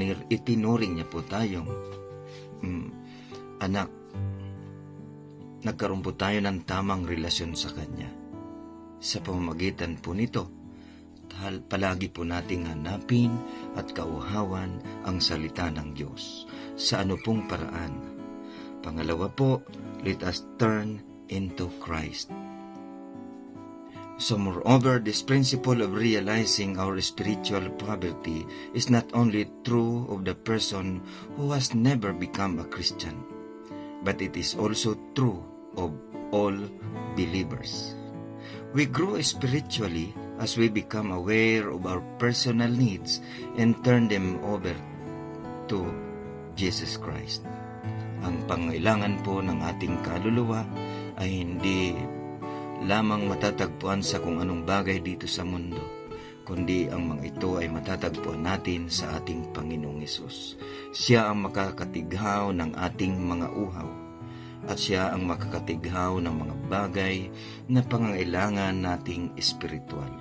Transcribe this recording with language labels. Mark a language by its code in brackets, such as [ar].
[tl] Itinuring niya po tayong anak nagkaroon po tayo ng tamang relasyon sa Kanya. Sa pamamagitan po nito, palagi po nating hanapin at kauhawan ang salita ng Diyos sa ano pong paraan. Pangalawa po, [en] let us turn into Christ. So moreover, this principle of realizing our spiritual poverty is not only true of the person who has never become a Christian, but it is also true of all believers. We grow spiritually as we become aware of our personal needs and turn them over to Jesus Christ. [tl] Ang pangailangan po ng ating kaluluwa ay hindi lamang matatagpuan sa kung anong bagay dito sa mundo, kundi ang mga ito ay matatagpuan natin sa ating Panginoong Hesus. Siya ang makakatighaw ng ating mga uhaw, at siya ang makakatighaw ng mga bagay na pangangailangan nating espiritual.